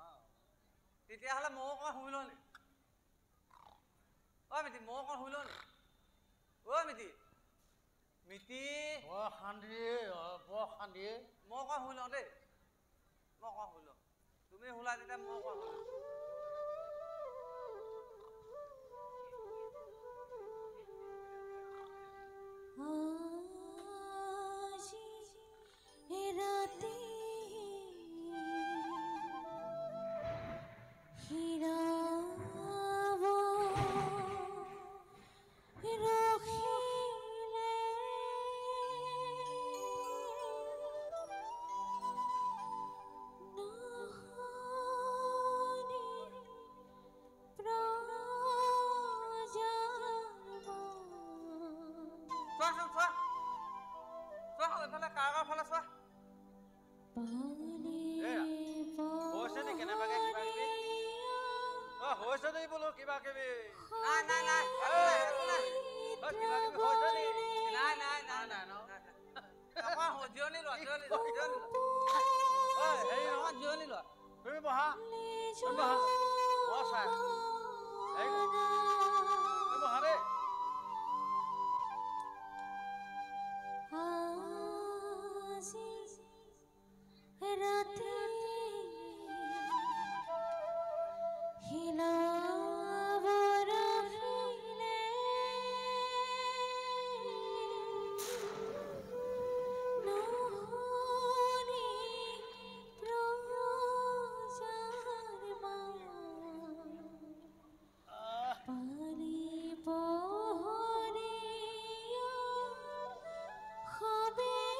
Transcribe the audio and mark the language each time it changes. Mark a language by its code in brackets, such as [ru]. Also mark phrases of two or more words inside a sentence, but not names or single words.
[as] তেতিয়াহ'লে ময়ো অকণ শুই লওঁ নি অ' মিতি ময়ো অকণ শুই লওঁ নি অ' মিতি মিতি বৰ শান্তি মই অকণ শুই লওঁ দেই মই অকণ শুই লওঁ তুমি শুলা তেতিয়া মই অকণ শুই লওঁ राते हिरावो रखिले नहने চোৱা এইফালে কাৰোবাৰ ফালে চোৱা হৈছে নি কেনেবাকে কিবা কিবি হৈছে নি বোলো কিবা কিবি নাই নাই নাই কিবা কিবি হৈছে নি নাই নাই নাই নাই জিৰণি লোৱা জিৰণি লোৱা জিৰণি লোৱা তুমি বহা মই চাই তুমি বহা দেই राते हिलावो रखिले नहने प्रचार पारी पोहरिया হবে